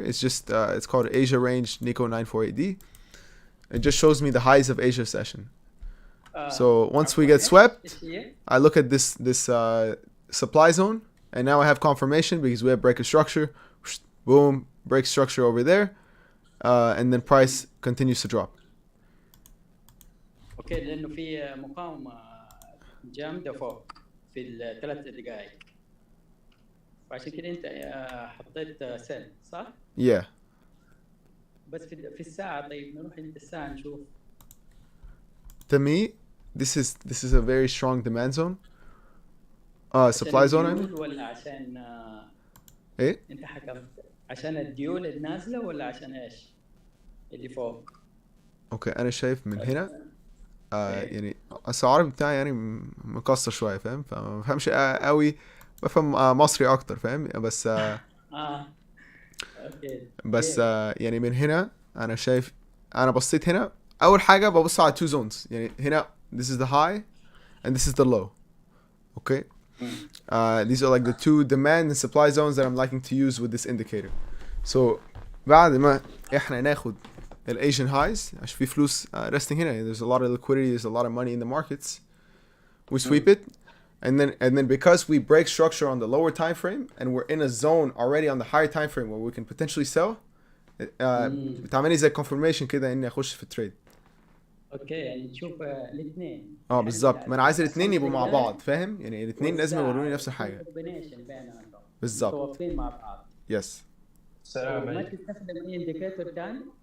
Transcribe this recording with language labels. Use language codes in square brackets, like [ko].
[en] It's just it's called Asia Range Nikko 948D. It just shows me the highs of Asia session. So once we get swept, [ar] إيش هي؟ [en] I look at this supply zone, and now I have confirmation because we have break of structure. Boom, break structure over there, and then price continues to drop. [ar] اوكي لانه في مقاومه جامده فوق في الثلاث دقائق، فعشان كده انت حطيت سيل صح؟ [en] Yeah. [ar] بس في الساعه. طيب نروح عند الساعه نشوف. [en] To me, this is a very strong demand zone. Supply zone. I mean. [ar] ولا عشان إيه؟ انت حكمت عشان الديول النازله ولا عشان ايش؟ اللي فوق. اوكي انا شايف من هنا يعني العربي بتاعي يعني مكسر شويه فاهم، فما بفهمش قوي، بفهم مصري اكتر فاهم، بس اوكي بس يعني من هنا انا شايف، انا بصيت هنا اول حاجه ببص على [en] two zones. [ar] يعني هنا [en] this is the high and this is the low. Okay. These are like the two demand and supply zones that I'm liking to use with this indicator. So [ar] بعد ما احنا ناخد ال [en] Asian highs [ar] عشان في فلوس [en] resting [ar] هنا, [en] there's a lot of liquidity, there's a lot of money in the markets, we sweep it, and then because we break structure on the lower time frame and we're in a zone already on the higher time frame where we can potentially sell, [ar] بتعملي زي [en] confirmation [ar] كده اني اخش في التريد. اوكي يعني تشوف الاثنين. بالظبط, ما انا عايز الاثنين يبقوا مع بعض فاهم, يعني الاثنين لازم يوروني نفس الحاجه بالظبط. متوافقين مع بعض. يس. السلام ما عليكم. تستخدم اي انديكيتور ثاني؟